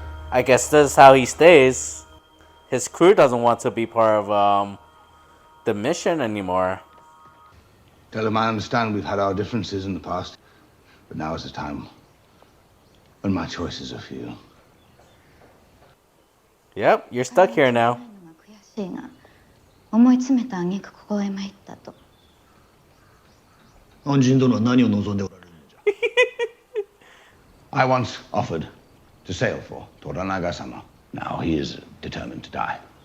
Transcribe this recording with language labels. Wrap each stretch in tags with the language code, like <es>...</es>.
<en>I guess this is how he stays. His crew doesn't want to be part of the mission anymore. Tell him I understand we've had our differences in the past, but now is the time when my choices are few. Yep, you're stuck here now.</en> <ja>悔しいが、思い詰めた挙句ここへ参ったと。恩人殿は何を望んでおられるのじゃ。</ja> <en>I once offered to sail for Toranaga-sama. Now he is determined to die.</en>